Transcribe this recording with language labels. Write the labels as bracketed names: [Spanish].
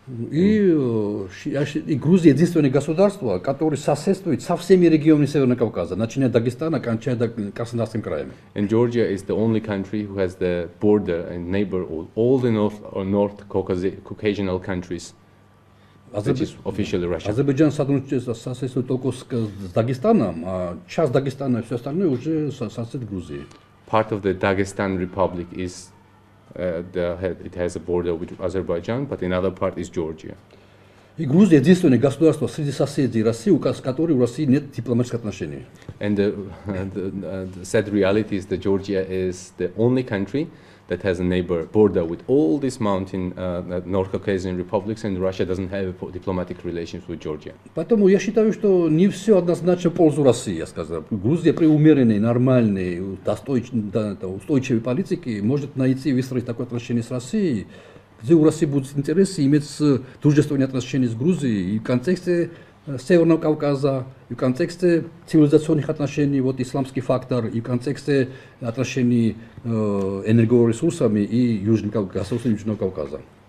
[Russian] И Грузия единственное государство, которое соседствует со всеми регионами Северного Кавказа, начиная от Дагестана, кончая Краснодарским краем. [English] And Georgia is the only country who has the border and neighbor all the North Caucasian countries, which is officially Russia. [Russian] Азербайджан соседствует только с Дагестаном, а часть Дагестана и все остальное уже сосед Грузии. [English] Part of the Dagestan Republic is it has a border with Azerbaijan, but another part is Georgia. [Russian] И Грузия единственное государство среди соседей России, с которой у России нет дипломатических отношений. [English] And the sad reality is that Georgia is the only country that has a neighbor border with all these mountain North Caucasian republics, and Russia doesn't have diplomatic relations with Georgia. [Russian] Поэтому я считаю, что не все однозначно в пользу России, я сказал. Грузия при умеренной, нормальной, устойчивой политике может найти и выстроить такое отношение с Россией, где у России будут интересы иметь дружественные отношения с Грузией и в контексте Северного Кавказа, и в контексте цивилизационных отношений, вот исламский фактор, и в контексте отношений энергоресурсами и Южного Кавказа.